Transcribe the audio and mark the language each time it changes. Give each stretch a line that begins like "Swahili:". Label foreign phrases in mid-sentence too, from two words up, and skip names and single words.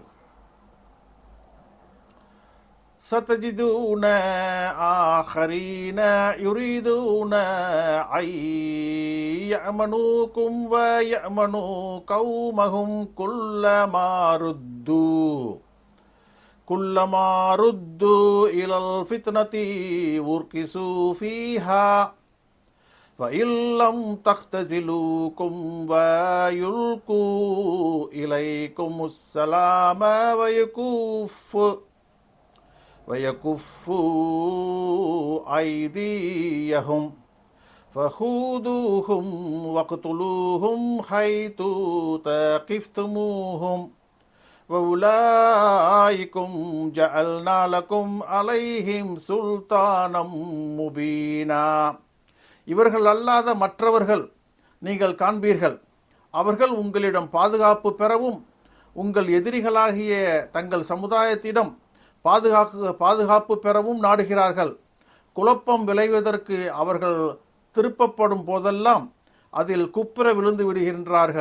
Arabic: ستجدون آخرين يريدون أن يأمنوكم ويأمنوا قومهم كلما ردوا إلى الفتنة أركسوا فيها فَإِلَّمْ تَخْتَزِلُوكُمْ وَيُلْقُوا إِلَيْكُمُ السَّلَامَ وَيَكُفُّوا أَيْدِيَهُمْ فَخُذُوهُمْ وَاقْتُلُوهُمْ حَيْثُ ثَقِفْتُمُوهُمْ وَأُولَئِكُمْ جَعَلْنَا لَكُمْ عَلَيْهِمْ سُلْطَانًا مُبِينًا.
Tamil: இவர்கள் அல்லாத மற்றவர்கள் நீங்கள் காண்பீர்கள். அவர்கள் உங்களிடம் பாதுகாப்பு பெறவும் உங்கள் எதிரிகளாகிய தங்கள் சமுதாயத்திடம் பாதுகாப்பு பெறவும் நாடுகிறார்கள். குழப்பம் விளைவதற்கு அவர்கள் திருப்பப்படும் போதெல்லாம் அதில் குப்புற விழுந்து விடுகின்றார்கள்.